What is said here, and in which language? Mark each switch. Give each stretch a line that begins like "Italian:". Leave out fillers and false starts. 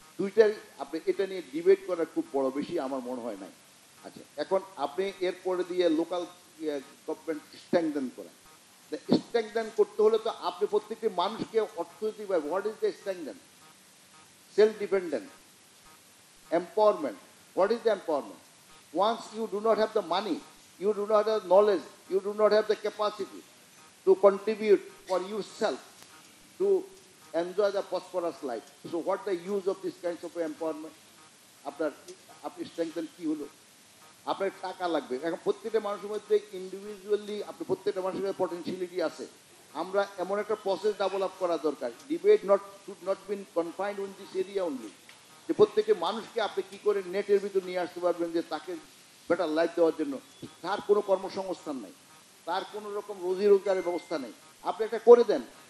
Bangla: দুইটাই আপনি এটা নিয়ে ডিবেট করা খুব বড় বেশি আমার মনে হয় না। আচ্ছা, এখন আপনি এরপরে দিয়ে লোকাল গভর্নমেন্ট স্ট্রেংথেন করা, স্ট্রেংথেন করতে হলে তো আপনি প্রত্যেকটি মানুষকে অর্থনৈতিকভাবে,
English: What is the strengthen? Self dependent, empowerment. What is the empowerment? Once you do not have the money, you do not have knowledge, you do not have the capacity to contribute for yourself to enjoy the prosperous life. So what the use of this kinds of empowerment?
Bangla: আপনি strengthen কি হলো? আপনার টাকা লাগবে। এখন প্রত্যেকটা মানুষের মধ্যে ইন্ডিভিজুয়ালি প্রত্যেকটা মানুষের পটেনশিয়ালিটি আছে। আমরা এমন একটা প্রসেস ডেভেলপ করা দরকার।
English: debate should not been confined in this area only,
Bangla: যে প্রত্যেকটি মানুষকে আপনি কী করে নেটের ভিতর নিয়ে আসতে পারবেন, যে তাকে বেটার লাইফ দেওয়ার জন্য তার কোনো কর্মসংস্থান নেই, তার কোনো রকম রোজি রোজগারের ব্যবস্থা নেই, আপনি একটা করে দেন।